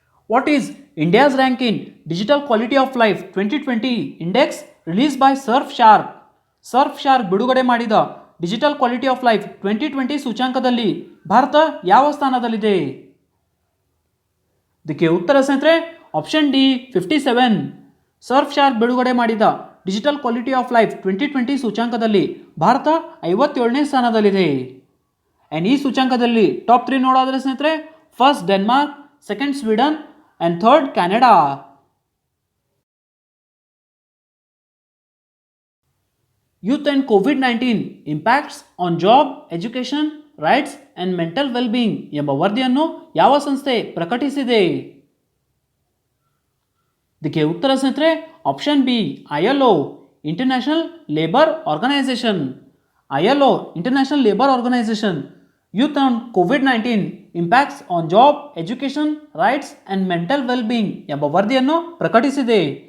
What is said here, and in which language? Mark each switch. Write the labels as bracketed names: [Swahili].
[English] What is India's rank in Digital Quality of Life 2020 Index released by Surfsharp? [Kannada] Surf ಬಿಡುಗಡೆ ಮಾಡಿದ digital quality of life 2020 ಸೂಚ್ಯಾಂಕದಲ್ಲಿ Bharat ಯಾವ ಸ್ಥಾನದಲ್ಲಿದೆ? ಇದಕ್ಕೆ ಉತ್ತರ ಸ್ನೇಹಿತರೆ ಆಪ್ಷನ್ ಡಿ 57. ಸರ್ಫ್ ಬಿಡುಗಡೆ ಮಾಡಿದ digital quality of life 2020 ಸೂಚ್ಯಾಂಕದಲ್ಲಿ Bharat 57ನೇ ಸ್ಥಾನದಲ್ಲಿದೆ. ಆ್ಯಂಡ್ ಈ ಸೂಚ್ಯಾಂಕದಲ್ಲಿ ಟಾಪ್ 3 ನೋಡೋದ್ರೆ ಸ್ನೇಹಿತರೆ first Denmark, second Sweden and third Canada. Youth and COVID-19 impacts on job, education, rights and mental well-being ಎಂಬ ವರದಿಯನ್ನು ಯಾವ ಸಂಸ್ಥೆ ಪ್ರಕಟಿಸಿದೆ? ಇದಕ್ಕೆ ಉತ್ತರ ಸ್ನೇಹಿತರೆ option B ILO international labour organisation. ILO international labour organisation youth on COVID-19 impacts on job, education, rights and mental wellbeing ಎಂಬ ವರದಿಯನ್ನು ಪ್ರಕಟಿಸಿದೆ.